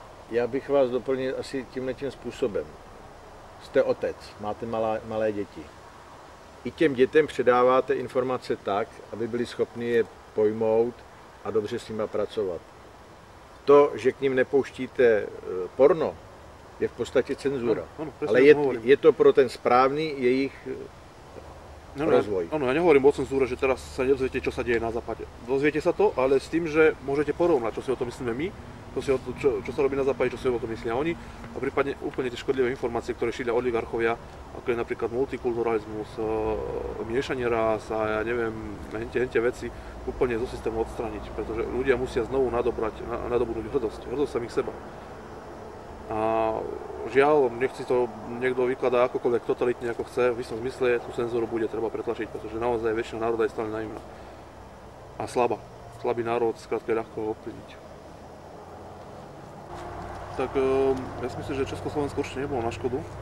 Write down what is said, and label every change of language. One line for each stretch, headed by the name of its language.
Czech: Já bych vás doplnil asi tímhletím způsobem. Jste otec, máte malé děti. I těm dětem předáváte informace tak, aby byli schopni je pojmout a dobře s nimi pracovat. To, že k ním nepouštíte porno, je v podstatě cenzura. Ale je to pro ten správný jejich rozvoj.
Slovak: Áno, ja nehovorím o cenzúre, že teraz sa nedozviete, čo sa deje na západe. Dozviete sa to, ale s tým, že môžete porovnať, čo si o tom myslíme my, čo sa robí na západe, čo si o tom myslia oni, a prípadne úplne tie škodlivé informácie, ktoré šíria oligarchovia, ako je napríklad multikulturalizmus, miešanie rás a ja neviem, hentie veci, úplne zo systému odstrániť, pretože ľudia musia znovu nadobudnúť hrdosť samých seba. A žiaľ, nech si to niekto vykladá akokoľvek totalitne ako chce, v istom zmysle tú cenzúru bude treba pretlačiť, pretože naozaj väčšina národa je stále naivná. A slabý národ skrátka je ľahko ovplyvniť. Tak ja si myslím, že Československo určite nebolo na škodu.